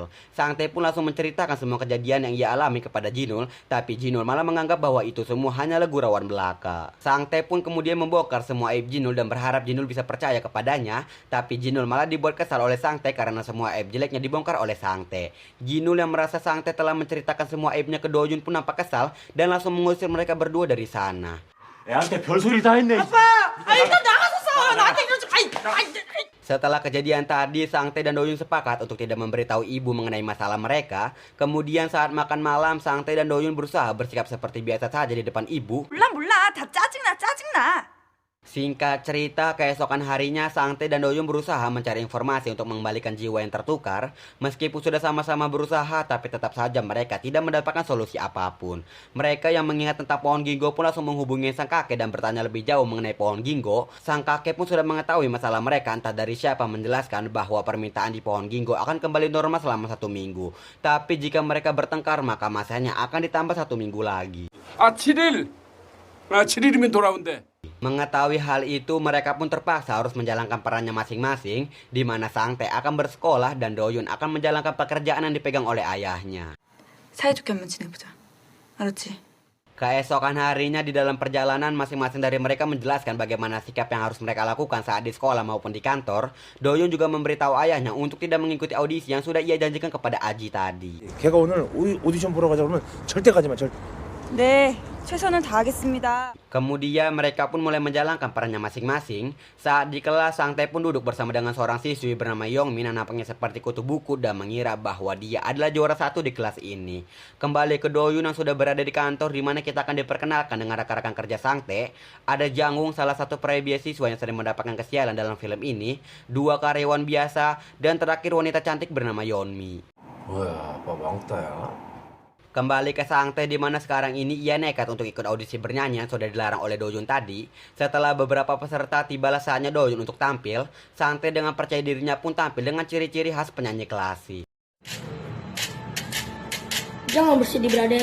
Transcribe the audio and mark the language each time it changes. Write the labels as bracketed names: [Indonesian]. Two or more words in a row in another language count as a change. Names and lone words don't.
[Indonesian] Sangtae pun langsung menceritakan semua kejadian yang ia alami kepada Jinul, tapi Jinul malah menganggap bahwa itu semua hanyalah gurauan belaka. Sangtae pun kemudian membongkar semua aib Jinul dan berharap Jinul bisa percaya kepadanya, tapi Jinul malah dibuat kesal oleh Sangtae karena semua aib jeleknya dibongkar oleh Sangtae. Jinul yang merasa Sangtae telah menceritakan semua aibnya ke Doyun pun nampak kesal dan langsung mengusir mereka berdua dari sana. [Korean] 애한테 별소리 다 했네. 일단 나가서 싸워. 나한테 이러지. [Indonesian] Setelah kejadian tadi, Sang Tae dan Doyun sepakat untuk tidak memberitahu ibu mengenai masalah mereka. Kemudian saat makan malam, Sang Tae dan Doyun berusaha bersikap seperti biasa saja di depan ibu. [Korean] 몰라. 다 짜증나. [Indonesian] Singkat cerita, keesokan harinya Sang Tae dan Doyun berusaha mencari informasi untuk mengembalikan jiwa yang tertukar. Meskipun sudah sama-sama berusaha, tapi tetap saja mereka tidak mendapatkan solusi apapun. Mereka yang mengingat tentang pohon Gingo pun langsung menghubungi sang kakek dan bertanya lebih jauh mengenai pohon Gingo. Sang kakek pun sudah mengetahui masalah mereka, entah dari siapa menjelaskan bahwa permintaan di pohon Gingo akan kembali normal selama 1 minggu. Tapi jika mereka bertengkar, maka masanya akan ditambah 1 minggu lagi. [Korean] 7일. 7일이면 돌아온대. [Indonesian] Mengetahui hal itu, mereka pun terpaksa harus menjalankan perannya masing-masing, di mana Sang Tae akan bersekolah dan Doyun akan menjalankan pekerjaan yang dipegang oleh ayahnya. [Korean] 사이좋게 한번 지내보자. 알았지? [Indonesian] Keesokan harinya di dalam perjalanan, masing-masing dari mereka menjelaskan bagaimana sikap yang harus mereka lakukan saat di sekolah maupun di kantor. Doyun juga memberitahu ayahnya untuk tidak mengikuti audisi yang sudah ia janjikan kepada Aji tadi. [Korean] 걔가 오늘 오디션 보러 가자 그러면 절대 가지 마. 네, 최선을 다하겠습니다. [Indonesian] Kemudian mereka pun mulai menjalankan perannya masing-masing. Saat di kelas, Sang Tae pun duduk bersama dengan seorang siswi bernama Yongmin yang nampaknya seperti kutu buku dan mengira bahwa dia adalah juara 1 di kelas ini. Kembali ke Doyun yang sudah berada di kantor, di mana kita akan diperkenalkan dengan rekan-rekan kerja Sang Tae. Ada Jangwon, salah satu peraih beasiswa yang sering mendapatkan kesialan dalam film ini, 2 karyawan biasa, dan terakhir wanita cantik bernama Yeonmi. [Korean] 뭐야, 아빠 왕따야? [Indonesian] Kembali ke Sang Tae, di mana sekarang ini ia nekat untuk ikut audisi bernyanyi yang sudah dilarang oleh Doyun tadi. Setelah beberapa peserta, tibalah saatnya Doyun untuk tampil. Sang Tae dengan percaya dirinya pun tampil dengan ciri-ciri khas penyanyi klasik. Jangan bersedih, brother.